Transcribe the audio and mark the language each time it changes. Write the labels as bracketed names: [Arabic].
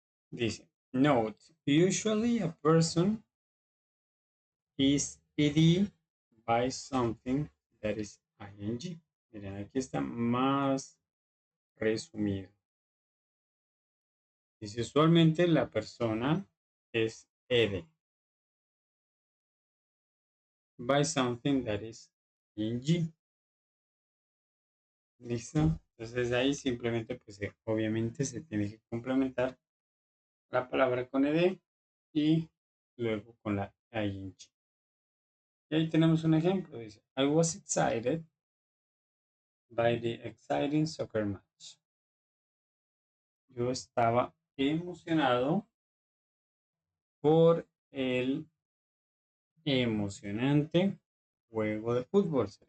[English] Dice, note, usually a person is ed by something that is ing. [Spanish] Miren, aquí está más resumido. Dice, usualmente la persona es [English] ed by something that is ing. [Spanish] ¿Listo? Entonces ahí simplemente, pues obviamente se tiene que complementar la palabra con ed y luego con la ing. Y ahí tenemos un ejemplo. [English] Dice, I was excited by the exciting soccer match. [Spanish] Yo estaba emocionado por el emocionante juego de fútbol.